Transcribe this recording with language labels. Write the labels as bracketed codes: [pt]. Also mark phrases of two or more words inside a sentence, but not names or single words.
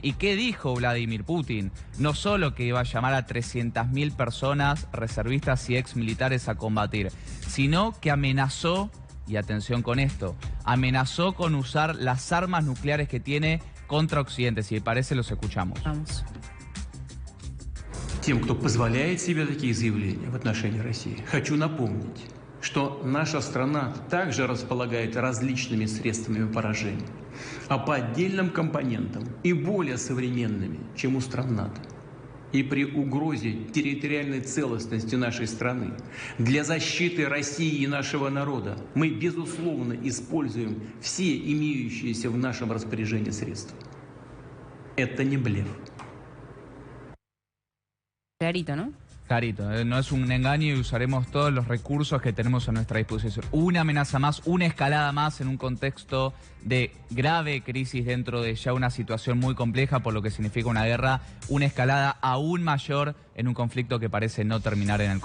[es] ¿Y qué dijo Vladimir Putin? No solo que iba a llamar a 300.000 personas, reservistas y exmilitares a combatir, sino que amenazó, y atención con esto, amenazó con usar las armas nucleares que tiene contra Occidente. Si parece, los escuchamos. Vamos. [ru] Тем, кто позволяет себе такие заявления в отношении России, хочу напомнить, что наша страна также располагает различными средствами поражения, а по отдельным компонентам и более современными, чем у стран НАТО. И при угрозе территориальной целостности нашей страны для защиты России и нашего народа мы, безусловно, используем все имеющиеся в нашем распоряжении средства. Это не блеф. [es] Clarito, ¿no? Clarito, no es un engaño y usaremos todos los recursos que tenemos a nuestra disposición. Una amenaza más, una escalada más en un contexto de grave crisis dentro de ya una situación muy compleja por lo que significa una guerra, una escalada aún mayor en un conflicto que parece no terminar en el corto plazo.